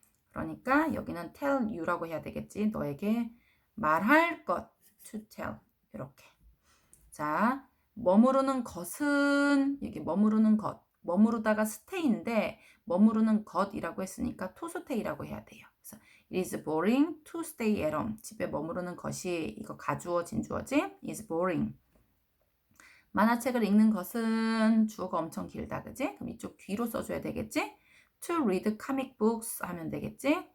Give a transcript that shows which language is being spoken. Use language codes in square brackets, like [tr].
[ko] 그러니까 여기는 [en] tell you [ko] 라고 해야 되겠지. 너에게 말할 것 [en] to tell [ko] 이렇게. 자, 머무르는 것은 여기 머무르는 것. 머무르다가 stay인데 머무르는 것이라고 했으니까 [en] to stay [ko] 라고 해야 돼요. 그래서 [en] it is boring to stay at home. [ko] 집에 머무르는 것이 이거 가주어 진주어지? [en] is boring. [ko] 만화책을 읽는 것은 주어가 엄청 길다, 그지? 그럼 이쪽 뒤로 써줘야 되겠지? [en] To read comic books [ko] 하면 되겠지?